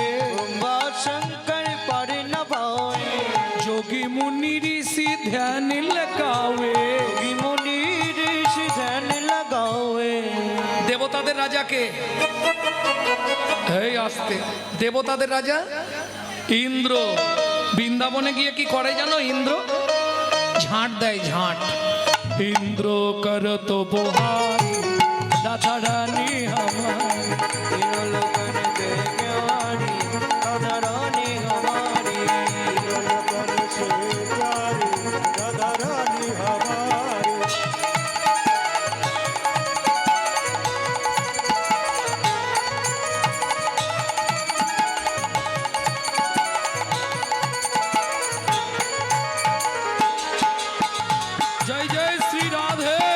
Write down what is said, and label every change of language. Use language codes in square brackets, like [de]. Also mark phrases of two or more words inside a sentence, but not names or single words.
[hi] ब्रह्मा शंकर पर न पावे जोगी मुनि ऋषि ध्यान लगावे योगी मुनि ऋषि ध्यान लगावे [bn] দেবতাদের রাজাকে এই আসতে দেবতাদের রাজা ইন্দ্র বৃন্দাবনে গিয়ে কি করে জানো ইন্দ্র ঝাঁট দেয় ঝাঁট [hi] इंद्र करत बुहारी राधा रानी हमारी तीनों लोकन से प्यारी राधा रानी हमारी लोकन से प्यारी राधा रानी हमारे जय जय श्री राधे